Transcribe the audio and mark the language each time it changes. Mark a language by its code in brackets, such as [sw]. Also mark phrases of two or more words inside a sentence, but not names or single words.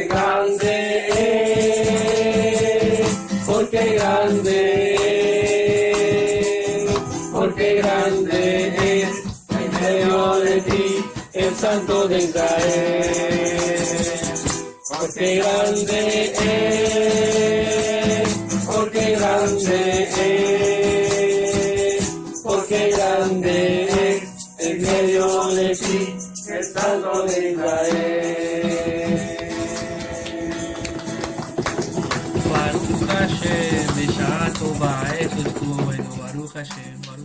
[es] grande es, porque grande es, porque grande es en medio de ti el Santo de Israel, porque grande es, porque grande es. Porque grande es en medio de ti el Santo de Israel. [he] ברוך השם, בשעה טובה, [es] eso estuvo bueno, [he] ברוך השם.